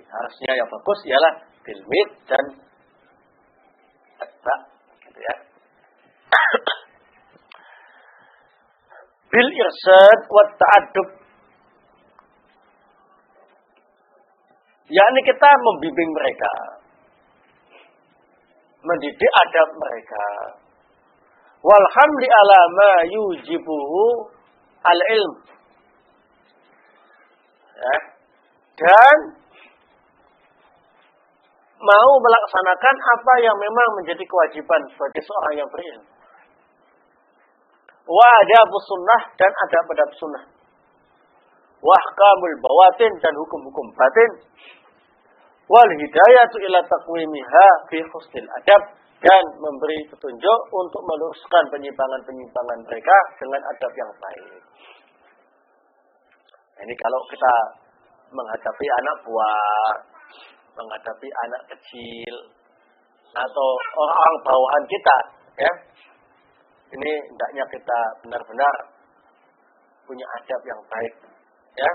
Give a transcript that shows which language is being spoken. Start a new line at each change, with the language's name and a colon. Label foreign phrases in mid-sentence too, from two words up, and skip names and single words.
Indonesian: Harusnya yang bagus ialah tilmid dan atba, gitu ya.
Arabic: بالإرشاد والتأديب.
Indonesian: Yakni kita membimbing mereka, mendidik adab mereka.
Arabic: والحمل على ما يوجبه العلم.
Indonesian: Ya. Dan mau melaksanakan apa yang memang menjadi kewajiban sebagai seorang yang berilmu.
Arabic: وآداب السنة
Indonesian: dan adab-adab sunnah.
Arabic: وأحكام البواطن
Indonesian: dan hukum-hukum batin.
Arabic: والهداية إلى تقويمها في حسن الأدب
Indonesian: dan memberi petunjuk untuk meluruskan penyimpangan-penyimpangan mereka dengan adab yang baik. Ini kalau kita menghadapi anak buah, menghadapi anak kecil, atau orang-orang bawahan kita, ya, ini hendaknya kita benar-benar punya adab yang baik, ya.